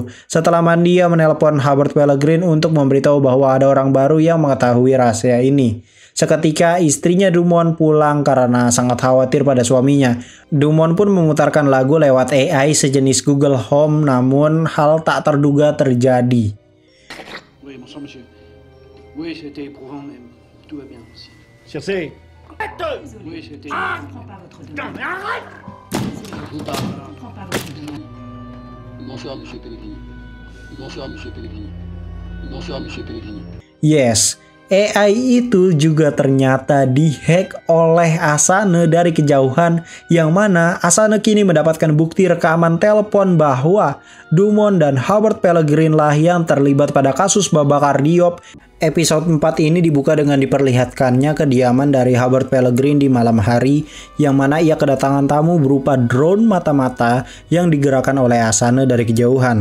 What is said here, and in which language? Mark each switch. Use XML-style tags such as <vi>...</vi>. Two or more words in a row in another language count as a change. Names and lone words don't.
<id>Setelah mandi, dia menelpon Howard Pellegrin untuk memberitahu bahwa ada orang baru yang mengetahui rahasia ini. Seketika istrinya Dumont pulang karena sangat khawatir pada suaminya. Dumont pun memutarkan lagu lewat AI sejenis Google Home, namun hal tak terduga terjadi.</id> <fr>Oui, bonsoir monsieur. Oui, c'était éprouvant, mais tout va bien aussi. Circé. Oui, c'était... Je ne comprends pas votre demande. Je vous parle. Je ne comprends pas votre demande. Bonsoir monsieur Pellegrini. Bonsoir monsieur Pellegrini. Bonsoir monsieur Pellegrini.</fr> <id>Yes, AI itu juga ternyata dihack oleh Asana dari kejauhan, yang mana Asana kini mendapatkan bukti rekaman telepon bahwa Dumont dan Howard Pellegrin lah yang terlibat pada kasus Babakar Diop. Episode 4 ini dibuka dengan diperlihatkannya kediaman dari Howard Pellegrin di malam hari, yang mana ia kedatangan tamu berupa drone mata-mata yang digerakkan oleh Asana dari kejauhan.</id>